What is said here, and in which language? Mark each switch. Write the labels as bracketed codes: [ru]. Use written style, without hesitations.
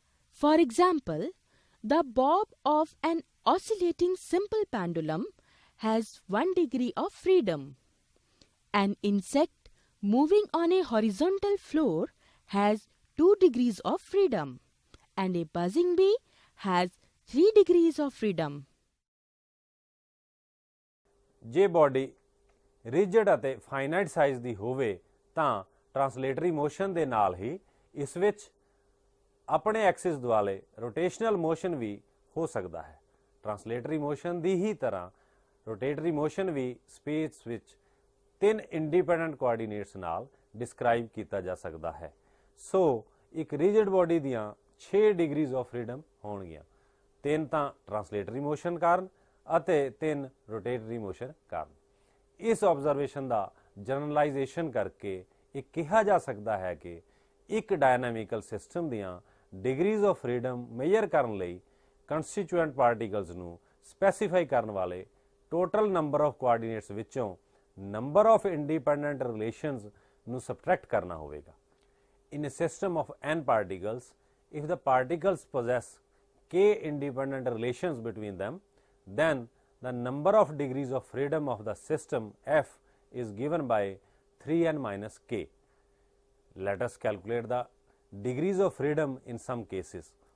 [en] For example, the bob of an oscillating simple pendulum has 1 degree of freedom. An insect moving on a horizontal floor has 2 degrees of freedom, and a buzzing bee has 3 degrees of freedom. [pa] ਜੇ body rigid ਅਤੇ finite size ਦੀ ਹੋਵੇ ਤਾਂ ਟਰਾਂਸਲੇਟਰੀ motion ਦੇ ਨਾਲ ਹੀ ਇਸ ਵਿੱਚ ਆਪਣੇ Axis ਦੁਆਲੇ ਰੋਟੇਸ਼ਨਲ ਮੋਸ਼ਨ ਵੀ ਹੋ ਸਕਦਾ ਹੈ। ਟਰਾਂਸਲੇਟਰੀ ਮੋਸ਼ਨ ਦੀ ਹੀ ਤਰ੍ਹਾਂ ਰੋਟੇਟਰੀ ਮੋਸ਼ਨ ਵੀ ਸਪੇਸ ਵਿੱਚ 3 ਇੰਡੀਪੈਂਡੈਂਟ ਕੋਆਰਡੀਨੇਟਸ ਨਾਲ ਡਿਸਕ੍ਰਾਈਬ ਕੀਤਾ ਜਾ ਸਕਦਾ ਹੈ। ਸੋ ਇੱਕ ਰਿਜਿਡ ਬੋਡੀ ਦੀਆਂ 6 ਡਿਗਰੀਜ਼ ਆਫ ਫਰੀडम ਹੋਣਗੀਆਂ, 3 ਤਾਂ ਟਰਾਂਸਲੇਟਰੀ ਮੋਸ਼ਨ ਕਾਰਨ ਅਤੇ 3 ਰੋਟੇਟਰੀ ਮੋਸ਼ਨ ਕਾਰਨ। ਇਸ ਆਬਜ਼ਰਵੇਸ਼ਨ ਦਾ ਜਨਰਲਾਈਜੇਸ਼ਨ ਕਰਕੇ ਇਹ ਕਿਹਾ ਜਾ ਸਕਦਾ ਹੈ ਕਿ ਇੱਕ ਡਾਇਨਾਮਿਕਲ ਸਿਸਟਮ ਦੀਆਂ ਡਿਗਰੀਜ਼ ਆਫ ਫਰੀडम ਮੇਜਰ ਕਰਨ ਲਈ ਕੰਸਟੀਚੂਐਂਟ ਪਾਰਟੀਕਲਸ ਨੂੰ ਸਪੈਸੀਫਾਈ ਕਰਨ ਵਾਲੇ ਟੋਟਲ ਨੰਬਰ ਆਫ ਕੋਆਰਡੀਨੇਟਸ ਵਿੱਚੋਂ ਨੰਬਰ ਆਫ ਇੰਡੀਪੈਂਡੈਂਟ ਰਿਲੇਸ਼ਨਸ ਨੂੰ ਸਬਟ੍ਰੈਕਟ ਕਰਨਾ ਹੋਵੇਗਾ। [en] In a system of n particles, if the particles possess k independent relations between them, then the number of degrees of freedom of the system F is given by 3n minus k. Let us calculate the degrees of freedom in some cases.